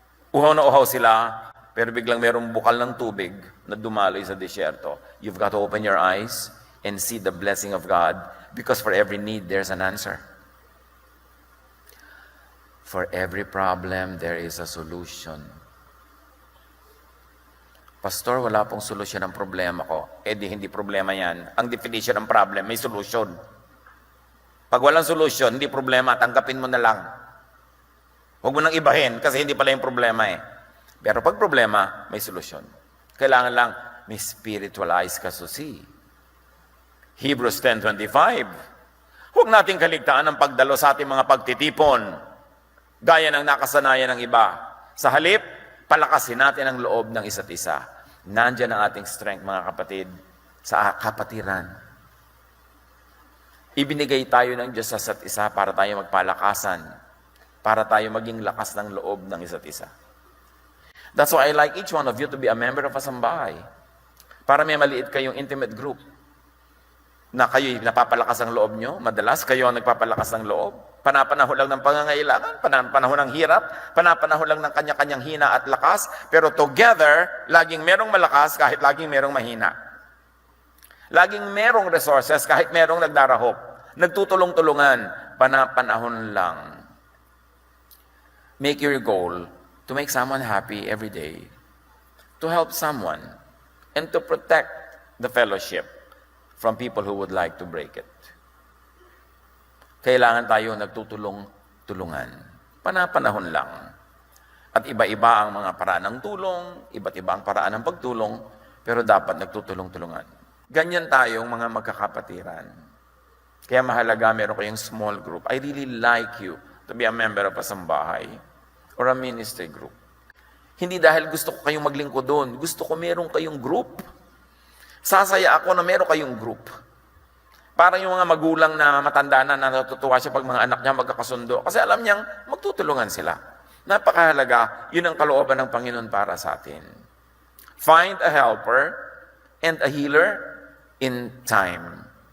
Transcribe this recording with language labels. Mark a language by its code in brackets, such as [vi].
[tl] Uhaw na uhaw sila, pero biglang merong bukal ng tubig na dumaloy sa disyerto. [en] You've got to open your eyes and see the blessing of God because for every need, there's an answer. For every problem, there is a solution. [tl] Pastor, wala pong solusyon ng problema ko. Eh di hindi problema yan. Ang definition ng problem, may solution. Pag walang solution, hindi problema, tanggapin mo na lang. Huwag mo nang ibahin kasi hindi pala yung problema eh. Pero pag problema, may solusyon. Kailangan lang may spiritual eyes ka to see. [en] Hebrews 10:25. [tl] Huwag nating kaligtaan ang pagdalo sa ating mga pagtitipon. Gaya ng nakasanayan ng iba. Sa halip, palakasin natin ang loob ng isa't isa. Nandiyan ang ating strength, mga kapatid, sa kapatiran. Ibinigay tayo ng Diyos sa isa't isa para tayo magpalakasan, para tayo maging lakas ng loob ng isa't isa. [en] That's why I like each one of you to be a member of a sambahay. [tl] Para may maliit kayong intimate group na kayo'y napapalakas ang loob nyo. Madalas kayo ang nagpapalakas ng loob. Panapanahon lang ng pangangailangan, panapanahon ng hirap, panapanahon lang ng kanya-kanyang hina at lakas, pero together, laging merong malakas kahit laging merong mahina. Laging merong resources kahit merong nagdarahop. Nagtutulong-tulungan, panapanahon lang. [en] Make your goal to make someone happy every day, to help someone, and to protect the fellowship from people who would like to break it. [tl] Kailangan tayo nagtutulong-tulungan. Panapanahon lang. At iba-iba ang mga paraan ng tulong, iba't iba ang paraan ng pagtulong, pero dapat nagtutulong-tulungan. Ganyan tayong mga magkakapatiran. Kaya mahalaga meron kayong small group. [en] I really like you to be a member of a sambahay or a ministry group. [tl] Hindi dahil gusto ko kayong maglingkod doon. Gusto ko meron kayong group. Sasaya ako na meron kayong group. Parang yung mga magulang na matanda na natutuwa siya pag mga anak niya magkakasundo. Kasi alam niyang magtutulungan sila. Napakahalaga, yun ang kalooban ng Panginoon para sa atin. [en] Find a helper and a healer in time.